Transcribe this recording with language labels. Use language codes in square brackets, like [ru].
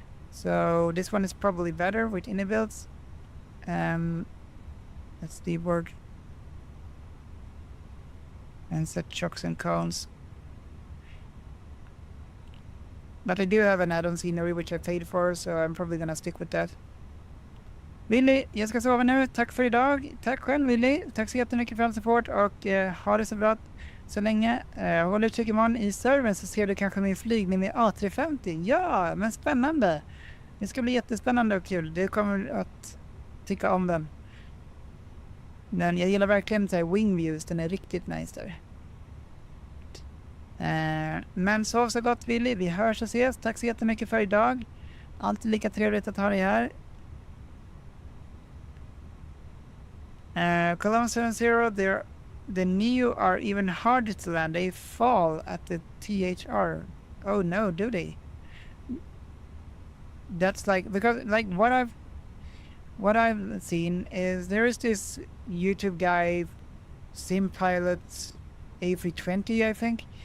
[en] So this one is probably better with Innibuilt. That's the word. And set chocks and cones. But I do have an add-on scenery which I paid for, so I'm probably gonna stick with that. [sv] Willy, jag ska sova nu. Tack för idag. Tack själv Willy. Tack så jättemycket för all support och ha det så bra så länge. Håll utkik imorgon i servern så ser du kanske min flygning med A350. Ja, men spännande. Det ska bli jättespännande och kul. Du kommer att tycka om den. Men jag gillar verkligen så här wing views. Den är riktigt nice där. Men sov så gott Willy. Vi hörs och ses. Tack så jättemycket för idag. Alltid lika trevligt att ha dig här. [en] Columbus 70, the Neo are even harder to land. They fall at the THR. Oh no, do they? That's like, because like what I've seen is there is this YouTube guy, Sim Pilot A320, I think.